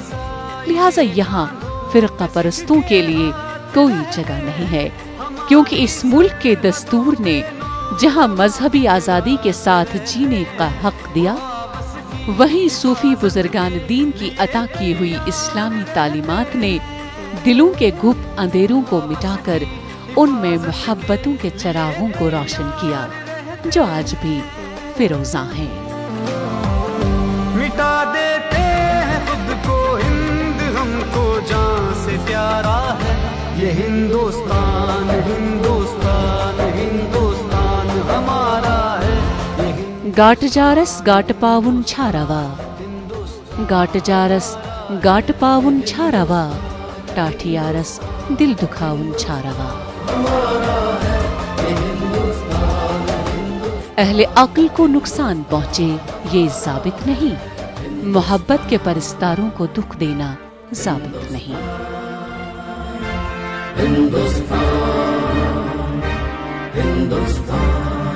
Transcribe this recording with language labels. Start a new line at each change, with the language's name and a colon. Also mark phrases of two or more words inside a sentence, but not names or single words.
Urdu: لہٰذا یہاں فرقہ پرستوں کے لیے کوئی جگہ نہیں ہے، کیونکہ اس ملک کے دستور نے جہاں مذہبی آزادی کے ساتھ جینے کا حق دیا، وہیں صوفی بزرگان دین کی عطا کی ہوئی اسلامی تعلیمات نے دلوں کے گپ اندھیروں کو مٹا کر ان میں محبتوں کے چراغوں کو روشن کیا جو آج بھی فیروزاں ہیں. مٹا دیتے ہیں خود کو ہند، ہم کو جان سے پیارا ہے یہ ہندوستان، ہندوستان، ہندوستان ہمارا ہے.
Kashmiri: گاٹ جارس گاٹ پاون چھاروا، گاٹ جارس گاٹ پاون چھاروا، ٹاٹھیارس دل دکھاون چھاروا.
Urdu: اہل عقل کو نقصان پہنچے یہ ضابط نہیں، محبت کے پرستاروں کو دکھ دینا ضابط نہیں. ہندوستان، ہندوستان.